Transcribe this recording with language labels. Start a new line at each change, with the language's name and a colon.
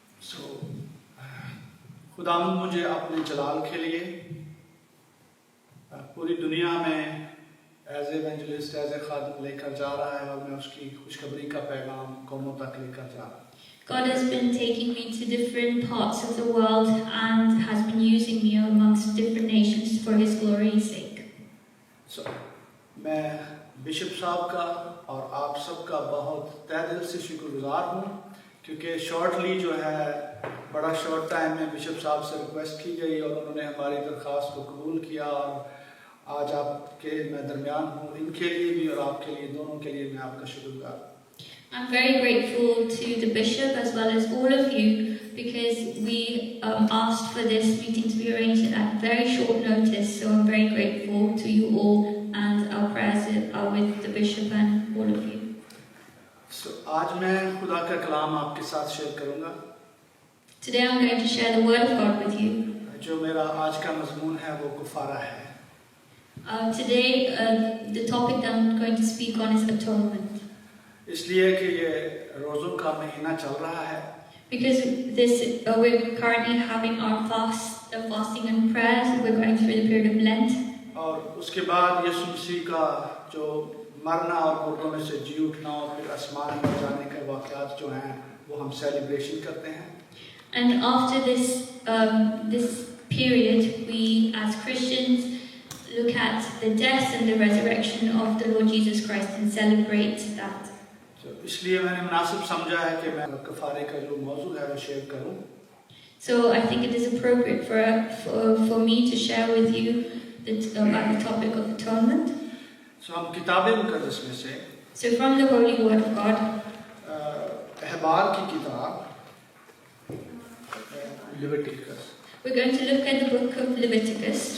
Hindi: So खुदावंद मुझे अपने जलाल के लिए पूरी दुनिया में एज एवेंजलिस्ट एज ए खादिम लेकर जा रहा है, और मैं उसकी खुशखबरी का पैगाम कौमों तक लेकर जा रहा हूँ।
English: God has been taking me to different parts of the world and has been using me amongst different nations for his glory's sake.
Hindi: So, मैं बिशप साहब का और आप सबका बहुत तहे दिल से शुक्रगुजार हूँ, क्योंकि शॉर्टली जो है बड़ा शॉर्ट टाइम में बिशप साहब से रिक्वेस्ट की गई और उन्होंने हमारी दरख्वास्त को कबूल किया, और आज आपके मैं दरमियान हूँ। इनके लिए भी और आपके लिए, दोनों के लिए मैं आपका शुक्रगुजार हूँ।
English: I'm very grateful to the bishop as well as all of you, because we asked for this meeting to be arranged at very short notice. So I'm very grateful to you all, and our prayers are with the bishop and all of you.
Hindi: So आज मैं खुदा का कलाम आपके साथ share करूँगा।
English: Today I'm going to share the word of God with you.
Hindi: जो मेरा आज का मजमून है वो कुफारा है।
English: Today the topic that I'm going to speak on is atonement.
Hindi: इसलिए कि ये रोज़ों का महीना चल रहा है।
English: Because we're currently having our fasting and prayers. We're going through the period of Lent.
Hindi: और उसके बाद यीशु मसीह का जो मरना और मुर्दों में से जी उठना और फिर आसमान में जाने के वाक़यात जो हैं वो हम सेलिब्रेशन करते हैं।
English: And after this period, we as Christians look at the death and the resurrection of the Lord Jesus Christ and celebrate that.
Hindi: इसलिए मैंने मुनासिब समझा है कि मैं कफारे का जो मौजू है वो शेयर करूं।
English: So I think it is appropriate for me to share with you about the topic of atonement.
Hindi: So हम किताबे मुकद्दस में से
English: So from the Holy Word of God,
Hindi: अहबार की किताब Leviticus,
English: we're going to look at the book of Leviticus,